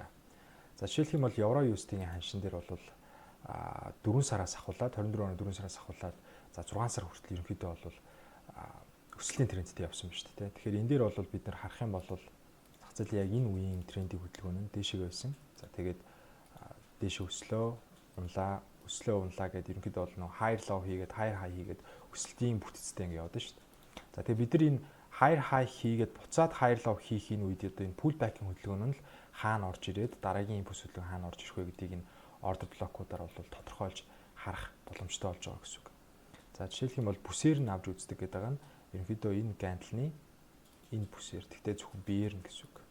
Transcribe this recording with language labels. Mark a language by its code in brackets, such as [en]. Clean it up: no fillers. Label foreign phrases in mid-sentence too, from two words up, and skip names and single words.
[mn] За жишээлх юм бол евро USD-ийн ханшин дээр бол 4 сараас ахуулаад 24 оны 4 сараас ахуулаад за 6 сар хүртэл ерөнхийдөө бол өсөлтийн трендтэй явсан байна шүү дээ. Тэгэхээр энэ дээр бол бид нар харах юм бол зах зээл яг энэ үеийн трендing хөдөлгөөн нь дээшээ байсан. За тэгээд дээшээ өслөө унлаа гэдэг ерөнхийдөө бол нөө [en] higher low [mn] хийгээд [en] higher high [mn] хийгээд өсөлтийн бүтцтэй ингэ явдаг шүү дээ. За тэгээд бид нар энэ [en] higher high [mn] хийгээд буцаад [en] higher low [mn] хийх энэ үед одоо энэ pullback-ийн хөдөлгөөн нь л хаана орж ирээд дараагийн импульс хөдөлгөөн хаана орж ирэх вэ гэдгийг энэ [en] order block- [mn] уудаар бол тодорхойлж харах боломжтой болж байгаа гэсэн үг. За жишээлх юм бол бүсээр нь авч үздэг гэдэг байгаа нь ерөнхийдөө энэ гандлын энэ бүсээр тэгтээ зөвхөн биеэр нь гэсэн үг.